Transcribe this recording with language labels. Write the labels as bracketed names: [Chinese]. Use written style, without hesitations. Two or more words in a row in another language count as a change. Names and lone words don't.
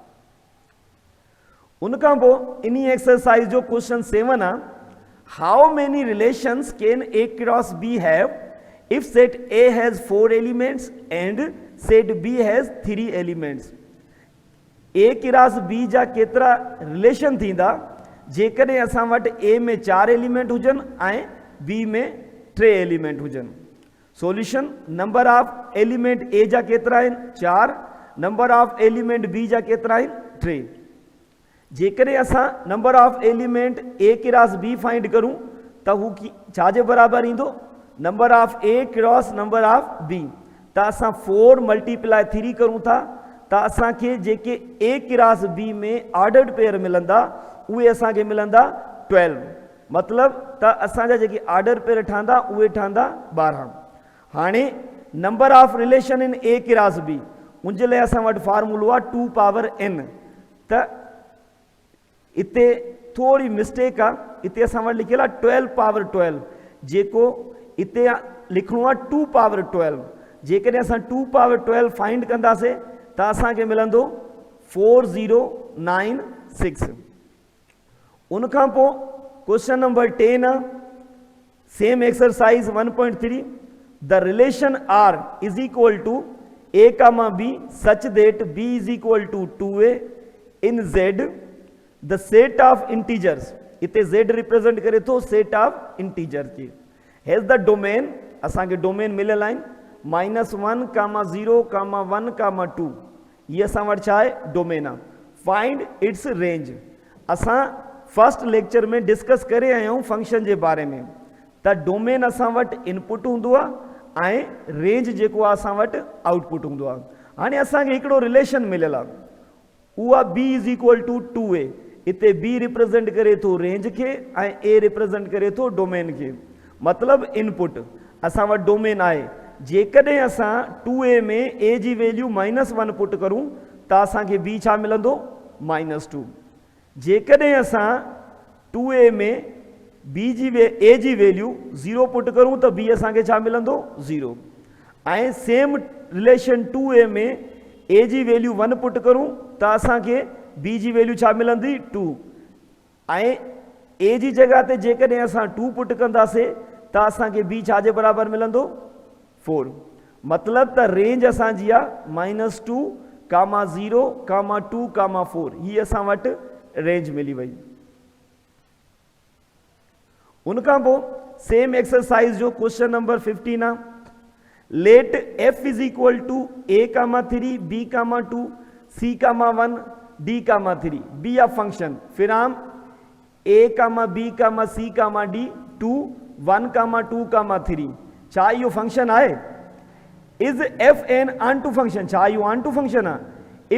[Sindhi] उनखां पोइ इन एक्सरसाइज जो क्वेश्चन 7 आहे, [English] How many relations can A cross B have if set A has 4 elements and set B has 3 elements. A cross B [Sindhi] जा केतिरा रिलेशन थींदा जेकॾहिं असां वटि ए में 4 एलिमेंट हुजनि ऐं बी में 3 एलिमेंट हुजनि. सॉल्यूशन, [English] number of element A [Sindhi] जा केतिरा आहिनि 4, [English] number of element B [Sindhi] जा केतिरा आहिनि 3. जेकॾहिं असां [English] number of element A cross B [Sindhi] फाइंड करूं त हू छाजे बराबरि ईंदो [English] number of A cross number of B. [Sindhi] त असां 4 मल्टीप्लाई 3 करूं था त असांखे जेके [English] A cross B [Sindhi] में [English] ordered pair [Sindhi] मिलंदा उहे असांखे मिलंदा 12. मतिलबु त असांजा जेके [English] order pair [Sindhi] ठहंदा उहे ठहंदा 12. हाणे [English] number of relation in A cross B [Sindhi] उन जे लाइ असां वटि फार्मूलो आहे 2 पावर n. त इते थोरी मिस्टेक आहे, इते असां वटि लिखियलु आहे 12 पावर 12, जेको इते लिखणो आहे 2 पावर 12. जेकॾहिं असां 2 पावर 12 फाइंड कंदासीं त असांखे मिलंदो 4096. उनखां पोइ [English] question number [Sindhi] 10 आहे, [English] same exercise [Sindhi] 1.3. [English] The relation R is equal to A comma B such that B is equal to 2a in Z the set of integers. [Sindhi] इते जेड रिप्रेजेंट करे थो [English] set of integer [Sindhi] खे. [English] has the domain, [Sindhi] असांखे डोमेन मिलियल आहिनि -1 0 1 2. ये असां वटि छा आहे डोमेन आहे. [English] find its range. [Sindhi] असां [English] first lecture [Sindhi] में डिस्कस करे आया आहियूं फंक्शन जे बारे में. त डोमेन असां वटि इनपुट हूंदो आहे ऐं रेंज जेको आहे असां वटि आउटपुट हूंदो आहे. हाणे असांखे हिकिड़ो रिलेशन मिलियल आहे, उहो आहे [English] B is equal to 2a. [Sindhi] इते बी रिप्रेजेंट करे थो रेंज खे ऐं ए रिप्रेजेंट करे थो डोमेन खे. मतिलबु इनपुट असां वटि डोमेन आहे. जेकॾहिं असां 2a में a जी वैल्यू -1 पुट करूं त असांखे b छा मिलंदो -2. जेकॾहिं असां 2a में a जी वैल्यू 0 पुट करूं त b असांखे छा मिलंदो 0. ऐं [English] same relation [Sindhi] 2a में a जी वैल्यू 1 पुट करूं त असांखे b जी वैल्यू छा मिलंदी 2. ऐं a जी जॻह ते जेकॾहिं असां 2 पुट कंदासीं त असांखे b छाजे बराबरि मिलंदो 4. मतिलबु त रेंज असांजी आहे -2 0 2 4. ही असां वटि रेंज मिली वई. उनखां पोइ [English] same exercise [Sindhi] जो [English] question number [Sindhi] 15 आहे. [English] Let f is equal to a comma 3 b comma 2 c comma 1 d comma 3 be a function. [Urdu] پھر ہم [English] a comma b comma c comma d 2 1 comma 2 comma 3 [Sindhi] छा इहो फंक्शन आहे? [English] Is f an onto function? [Sindhi] छा इहो [English] onto function [Sindhi] आहे?